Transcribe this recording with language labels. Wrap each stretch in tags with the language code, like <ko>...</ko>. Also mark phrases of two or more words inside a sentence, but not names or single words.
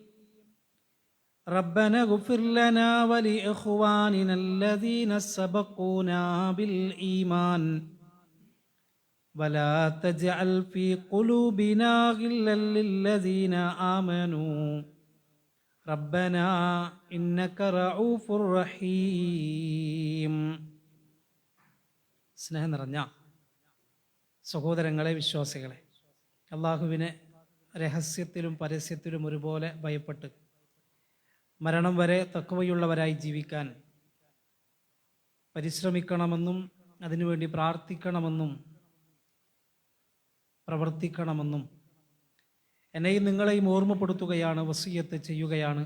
<ar>ربنا اغفر لنا ولإخواننا الذين سبقونا بالإيمان ولا تجعل في قلوبنا غلا للذين آمنوا ربنا إنك رؤوف رحيم.</ar> <ml>സ്നേഹം നിറഞ്ഞ സഹോദരങ്ങളെ, വിശ്വാസികളെ, അള്ളാഹുവിനെ രഹസ്യത്തിലും പരസ്യത്തിലും ഒരുപോലെ ഭയപ്പെട്ട് മരണം വരെ തഖ്വയുള്ളവരായി ജീവിക്കാൻ പരിശ്രമിക്കണമെന്നും അതിനുവേണ്ടി പ്രാർത്ഥിക്കണമെന്നും പ്രവർത്തിക്കണമെന്നും എന്നെയും നിങ്ങളെയും ഓർമ്മപ്പെടുത്തുകയാണ്, വസിയ്യത്ത് ചെയ്യുകയാണ്.</ml>